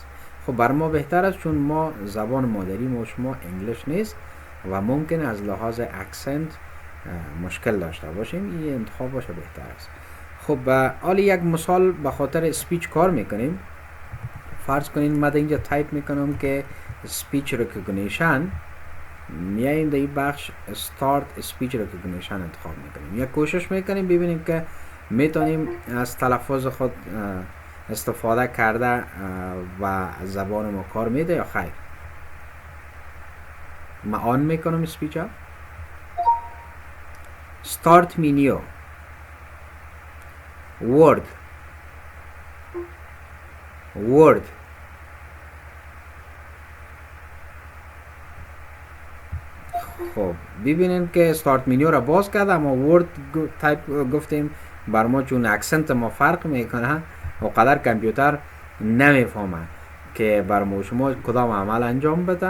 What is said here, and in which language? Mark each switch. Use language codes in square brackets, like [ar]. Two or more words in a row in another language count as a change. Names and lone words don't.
[fa] خب بر ما بهتر است چون ما زبان مادری ما شما انگلیش نیست و ممکن از لحاظ اکسنت مشکل داشته باشیم، این انتخاب باشه بهتر است. خب حالا یک مثال به خاطر اسپیچ کار میکنیم. فرض کنین من اینجا تایپ میکنم که [en] speech recognition, [fa] میاییم در این بخش [en] start speech recognition [fa] انتخاب میکنیم، یا کوشش میکنیم ببینیم که میتونیم از تلفظ خود استفاده کرده و زبان ما کار میده یا خیر. من آن میکنم اسپیچ ها. [en] start menu word [fa] خب ببینیم که [en] start menu [fa] را باز کرد، اما [en] word type [fa] گفتیم بر ما چون اکسنت ما فرق میکنه و قدر کامپیوتر نمیفهمه که بر ما شما کدام عمل انجام بده.